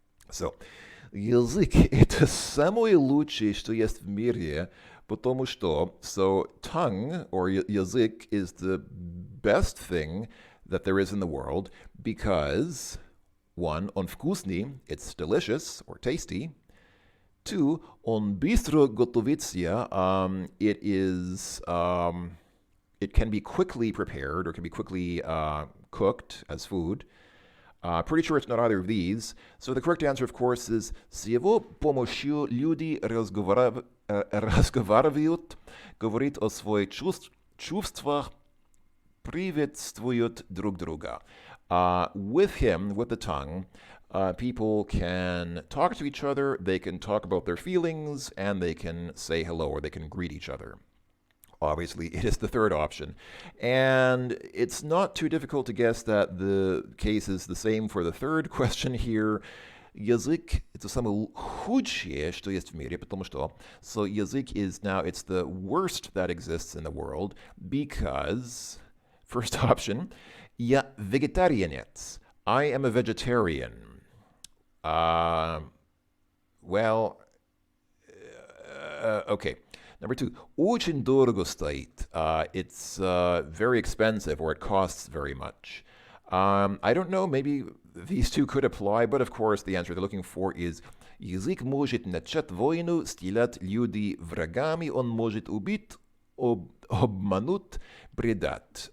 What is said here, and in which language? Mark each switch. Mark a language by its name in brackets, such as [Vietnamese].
[English] So, [Russian] язык — это самое лучшее, что есть в мире, потому что, [English] so tongue, or язык, is the best thing that there is in the world, because, 1, [Russian] он вкусный, [English] it's delicious or tasty. 2, [Russian] он быстро готовится, [English] it can be quickly prepared or can be quickly cooked as food. Pretty sure it's not either of these. So the correct answer, of course, is [Russian] с его помощью люди разговаривают, говорит о своих чувствах, приветствуют друг друга. [English] With him, with the tongue, people can talk to each other, they can talk about their feelings, and they can say hello or they can greet each other. Obviously, it is the third option. And it's not too difficult to guess that the case is the same for the third question here. [Russian] Язык — это самое худшее, что есть в мире, потому что... [English] So язык is now, it's the worst that exists in the world because, first option, [Russian] я vegetarianец. [English] I am a vegetarian. Okay. Number 2, [Russian] очень дорого стоит. [English] It's very expensive, or it costs very much. I don't know, maybe these two could apply, but of course the answer they're looking for is [Russian] язык может начать войну, сделать людей врагами, он может убить, обмануть, предать.